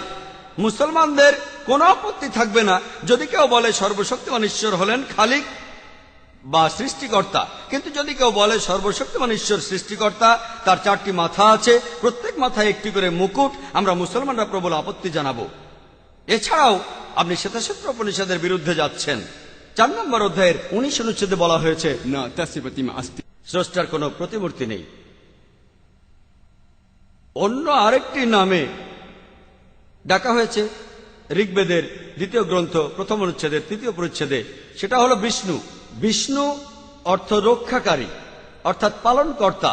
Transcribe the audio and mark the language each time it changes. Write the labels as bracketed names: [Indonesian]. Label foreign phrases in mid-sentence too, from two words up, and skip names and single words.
[Bangla] মুসলমানদের কোনো আপত্তি থাকবে না যদি কেউ বলে সর্বশক্তিমান ঈশ্বর হলেন খালিক বা সৃষ্টিকর্তা। কিন্তু যদি কেউ বলে সর্বশক্তিমান ঈশ্বর সৃষ্টিকর্তা, তার 4টি মাথা আছে, প্রত্যেক মাথায় একটি করে মুকুট, আমরা মুসলমানরা প্রবল আপত্তি জানাবো। এছাড়াও আপনি শ্বেতাসূত্র উপনিষদের বিরুদ্ধে যাচ্ছেন। 4 নম্বর অধ্যায়ের 19 অনুচ্ছেদে বলা হয়েছে [Sanskrit] न तस्य प्रतिमा अस्ति। [Bangla] স্রষ্টার কোনো প্রতিমূর্তি নেই। অন্য আরেকটি নামে ডাকা হয়েছে ঋগ্বেদের 2 গ্রন্থ 1ম অনুচ্ছেদের 3য় পরিচ্ছেদে, সেটা হলো বিষ্ণু। বিষ্ণু অর্থ রক্ষাকারী, অর্থাৎ পালনকর্তা।